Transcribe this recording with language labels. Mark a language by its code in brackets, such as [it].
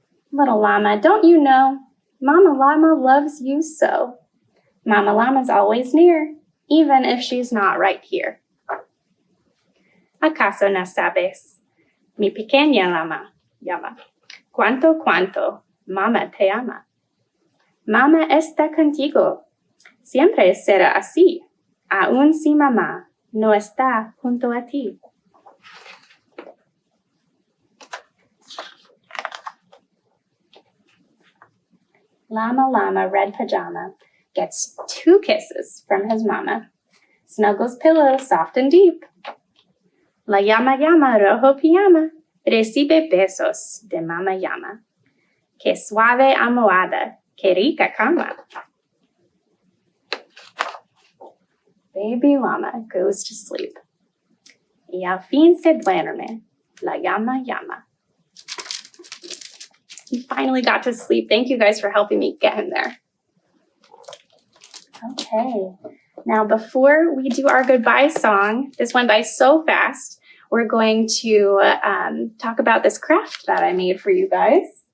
[en] Little llama, don't you know? Mama llama loves you so. Mama llama's always near, even if she's not right here. [es] ¿Acaso no sabes? Mi pequeña llama, cuánto, mama te ama. Mama está contigo. Siempre será así, aun si mamá no está junto a ti. [en] Llama, llama, red pajama, gets 2 kisses from his mama, snuggles pillow soft and deep. [es] La llama, llama, rojo pijama, recibe besos de mama llama. Que suave almohada, que rica cama. [en] Baby llama goes to sleep. [es] Y al fin se duerme, la llama, llama. [en] He finally got to sleep. Thank you guys for helping me get him there. Okay, now before we do our goodbye song, this went by so fast, we're going to talk about this craft that I made for you guys.